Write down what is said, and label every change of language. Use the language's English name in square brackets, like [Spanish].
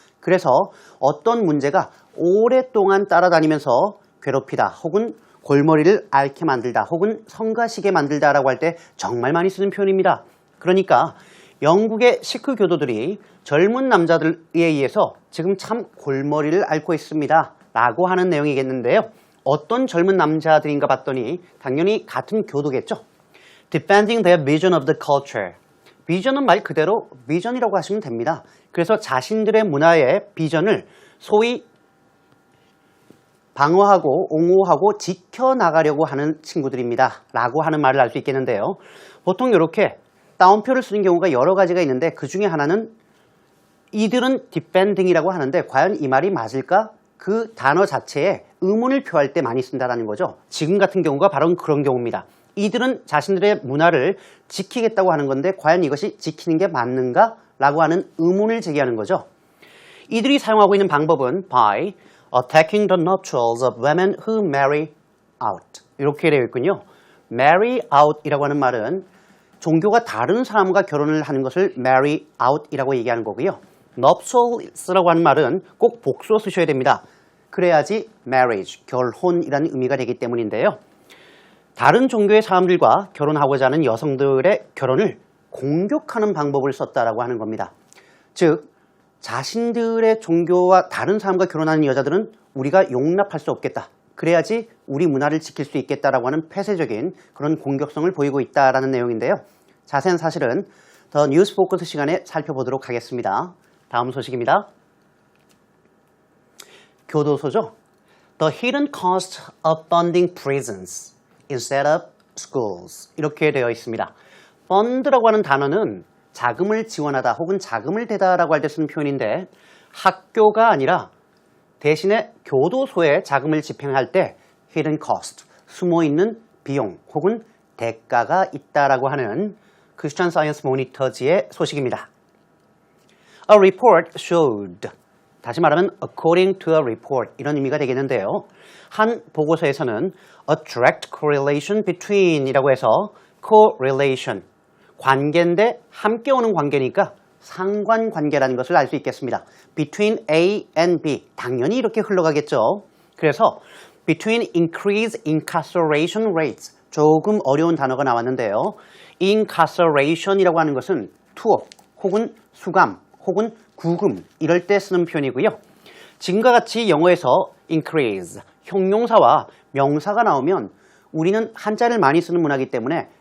[Korean] 그래서 어떤 문제가 오랫동안 따라다니면서 괴롭히다 혹은 골머리를 앓게 만들다 혹은 성가시게 만들다라고 할 때 정말 많이 쓰는 표현입니다. 그러니까 영국의 시크 교도들이 젊은 남자들에 의해서 지금 참 골머리를 앓고 있습니다 라고 하는 내용이겠는데요. 어떤 젊은 남자들인가 봤더니 당연히 같은 교도겠죠. [English] Defending their vision of the culture. [Korean] 비전은 말 그대로 비전이라고 하시면 됩니다. 그래서 자신들의 문화의 비전을 소위 방어하고 옹호하고 지켜나가려고 하는 친구들입니다 라고 하는 말을 알 수 있겠는데요. 보통 이렇게 따옴표를 쓰는 경우가 여러 가지가 있는데 그 중에 하나는 이들은 defending이라고 하는데 과연 이 말이 맞을까? 그 단어 자체에 의문을 표할 때 많이 쓴다는 거죠. 지금 같은 경우가 바로 그런 경우입니다. 이들은 자신들의 문화를 지키겠다고 하는 건데 과연 이것이 지키는 게 맞는가? 라고 하는 의문을 제기하는 거죠. 이들이 사용하고 있는 방법은 [English] by attacking the nuptials of women who marry out [Korean] 이렇게 되어 있군요. marry out 이라고 하는 말은 종교가 다른 사람과 결혼을 하는 것을 marry out 이라고 얘기하는 거고요. nuptials라고 하는 말은 꼭 복수어 쓰셔야 됩니다. 그래야지 marriage, 결혼이라는 의미가 되기 때문인데요. 다른 종교의 사람들과 결혼하고자 하는 여성들의 결혼을 공격하는 방법을 썼다라고 하는 겁니다. 즉, 자신들의 종교와 다른 사람과 결혼하는 여자들은 우리가 용납할 수 없겠다. 그래야지 우리 문화를 지킬 수 있겠다라고 하는 폐쇄적인 그런 공격성을 보이고 있다라는 내용인데요. 자세한 사실은 더 뉴스 포커스 시간에 살펴보도록 하겠습니다. 다음 소식입니다. 교도소죠. [English] The hidden cost of funding prisons instead of schools [Korean] 이렇게 되어 있습니다. fund라고 하는 단어는 자금을 지원하다 혹은 자금을 대다라고 할 때 쓰는 표현인데 학교가 아니라 대신에 교도소에 자금을 집행할 때 hidden cost, 숨어있는 비용 혹은 대가가 있다라고 하는 Christian Science Monitors의 소식입니다. [English] A report showed, [Korean] 다시 말하면 [English] according to a report [Korean] 이런 의미가 되겠는데요. 한 보고서에서는 [English] a direct correlation between [Korean] 이라고 해서 correlation, 관계인데 함께 오는 관계니까 상관관계라는 것을 알 수 있겠습니다. [English] Between A and B, [Korean] 당연히 이렇게 흘러가겠죠. 그래서 [English] between increased incarceration rates, [Korean] 조금 어려운 단어가 나왔는데요. incarceration이라고 하는 것은 투옥 혹은 수감 혹은 구금 이럴 때 쓰는 표현이고요. 지금과 같이 영어에서 increase, 형용사와 명사가 나오면 우리는 한자를 많이 쓰는 문화이기 때문에